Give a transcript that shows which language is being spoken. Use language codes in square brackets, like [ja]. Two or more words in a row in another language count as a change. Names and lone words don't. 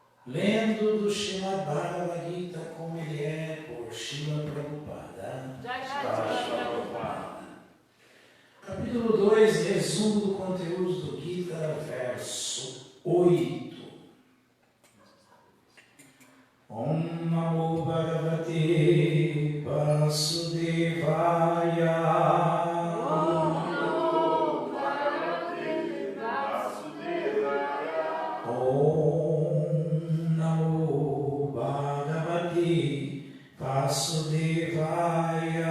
[pt] lendo do Srimad Bhagavad Gita como ele é por Srila Prabhupada. Capítulo 2, resumo do conteúdo do Gita, verso 8. [sa] Om Namo Bhagavate Vasudevaya. Om Namo Bhagavate Vasudevaya. Om Namo Bhagavate Vasudevaya.